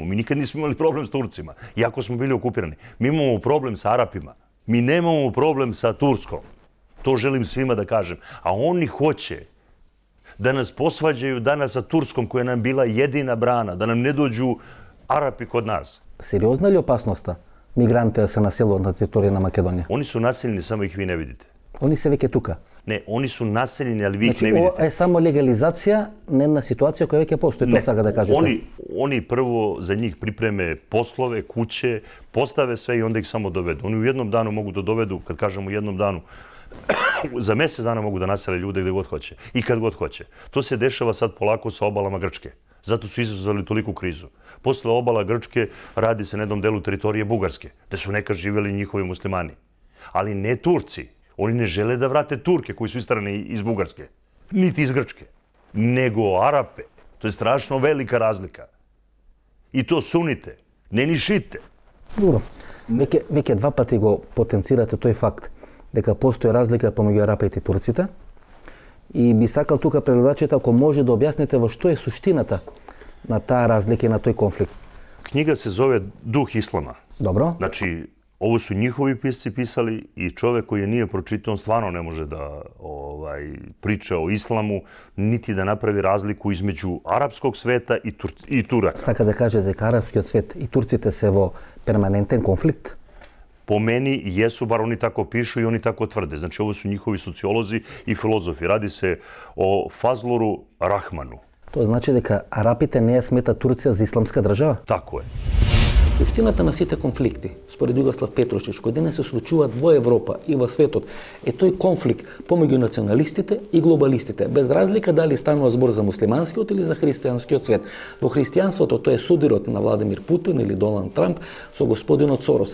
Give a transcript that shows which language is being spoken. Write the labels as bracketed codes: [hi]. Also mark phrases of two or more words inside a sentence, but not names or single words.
[sr] Mi nikad nismo imali problem s Turcima, iako smo bili okupirani. Mi imamo problem sa Arapima. Mi nemamo problem sa Turskom. To želim svima da kažem. A oni hoće da nas posvađaju danas sa Turskom, koja nam bila jedina brana, da nam ne dođu Arapi kod nas. [mk] Сериозна ли опасноста мигранти да се населуваат на територија на Македонија? [sr] Oni su naseljeni, samo ih vi ne vidite. [mk] Они се веќе тука. [sr] Ne, oni su naseljeni, ali vi ih [mk] Значи, [sr] ne [mk] ова [sr] vidite. [mk] е само легализација на една ситуација која веќе постои, тоа сака да кажете. [sr] Oni prvo za njih pripreme poslove, kuće, postave sve i onda ih samo dovedu. Oni u jednom danu mogu da dovedu, kad kažemo u jednom danu, za mjesec dana mogu da nasele ljude gde god hoće i kad god hoće. To se dešava sad polako sa obalama Grčke. Zato su izazvali toliku krizu. Posle obala Grčke radi se na jednom delu teritorije Bugarske, gde su nekad živjeli njihovi muslimani. Ali ne Turci. Oni ne žele da vrate Turke koji su isterani iz Bugarske, niti iz Grčke, nego Arape. To je strašno velika razlika. I to sunite, ne ni šite. [mk] Добро. Веќе 2 пати го потенцирате тој факт дека постои разлика помеѓу арапите и турците. И би сакал тука пред ако може да објасните во што е суштината на таа разлика и на тој конфликт. [sr] Knjiga se zove Duh Islama. [mk] Добро? [sr] Znači, ovo su njihovi pisci pisali i čovek koji je nije pročitao, on stvarno ne može da priča o islamu, niti da napravi razliku između arapskog sveta i Turaka. [mk] Сака да каже дека арапскиот свет и турците се во перманентен конфликт? [sr] Po meni jesu, bar oni tako pišu i oni tako tvrde. Znači, ovo su njihovi sociolozi i filozofi. Radi se o Fazluru Rahmanu. [mk] Тоа значи дека арапите не ја сметат Турција за исламска држава? [sr] Tako je. [mk] Суштината на сите конфликти, според Југослав Петрушич, кои денес се случуваат во Европа и во светот, е тој конфликт помеѓу националистите и глобалистите, без разлика дали станува збор за муслиманскиот или за христијанскиот свет. Во христијанството тоа е судирот на Владимир Путин или Доналд Трамп со господинот Сорос.